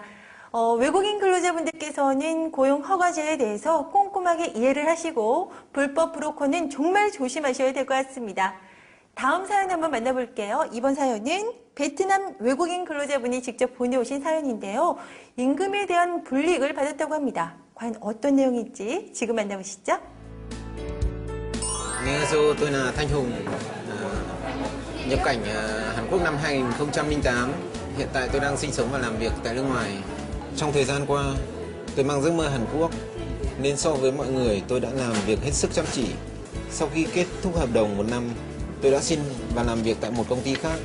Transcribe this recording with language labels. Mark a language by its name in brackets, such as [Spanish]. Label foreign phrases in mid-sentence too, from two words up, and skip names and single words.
[Korean] 외국인 근로자분들께서는 고용허가제에 대해서 꼼꼼하게 이해를 하시고 불법 브로커는 정말 조심하셔야 될 것 같습니다. 다음 사연 한번 만나볼게요. 이번 사연은 베트남 외국인 근로자분이 직접 보내오신 사연인데요. 임금에 대한 불이익을 받았다고 합니다. 과연 어떤 내용일지 지금 만나보시죠. An녕하세요, [Vietnamese] tôi là Thanh Hùng, nhập cảnh Hàn Quốc năm 2008. Hiện tại tôi đang sinh sống và làm việc tại nước ngoài. Trong thời gian qua, tôi mang giấc mơ Hàn Quốc, nên so với mọi người tôi đã làm việc hết sức chăm chỉ. Sau khi kết thúc hợp đồng 1 năm, tôi đã xin vào làm việc tại một công ty khác.